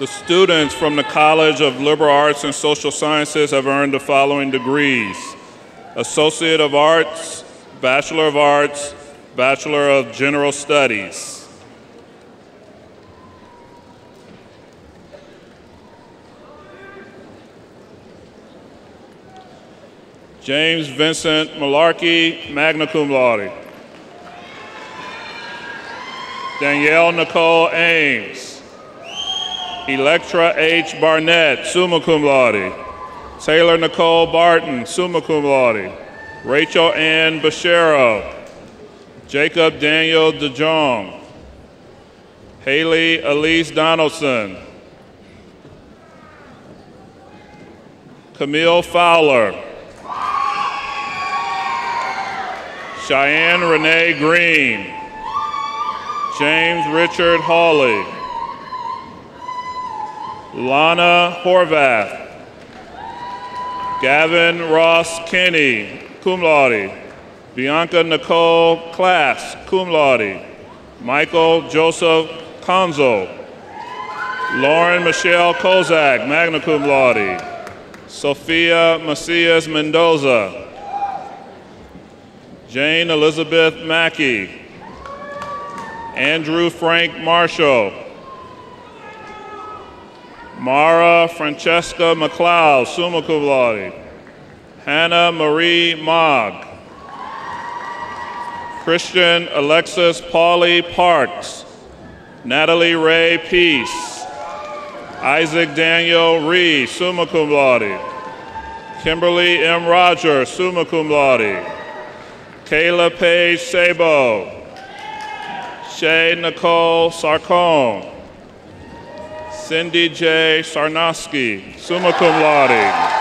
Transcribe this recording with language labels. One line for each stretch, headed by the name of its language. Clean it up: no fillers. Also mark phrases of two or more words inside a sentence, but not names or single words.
English: The students from the College of Liberal Arts and Social Sciences have earned the following degrees: Associate of Arts, Bachelor of Arts, Bachelor of General Studies. James Vincent Malarkey,
Latin: magna cum laude.
English: Danielle Nicole Ames. Electra H. Barnett,
Latin: summa cum laude.
English: Taylor Nicole Barton,
Latin: summa cum laude.
English: Rachel Ann Bashero. Jacob Daniel DeJong. Haley Elise Donaldson. Camille Fowler. Cheyenne Renee Green. James Richard Hawley. Lana Horvath. Gavin Ross Kenny,
Latin: cum laude.
English: Bianca Nicole Class,
Latin: cum laude.
English: Michael Joseph Conzo. Lauren Michelle Kozak,
Latin: magna cum laude.
English: Sophia Macias Mendoza. Jane Elizabeth Mackey. Andrew Frank Marshall. Mara Francesca McLeod,
Latin: summa cum laude.
English: Hannah Marie Mogg. Christian Alexis Pauley Parks. Natalie Ray Peace. Isaac Daniel Ree,
Latin: summa cum laude.
English: Kimberly M. Rogers,
Latin: summa cum laude.
English: Kayla Paige Sabo. Shay Nicole Sarcone. Cindy J.
Latin: Sarnowski, summa cum laude.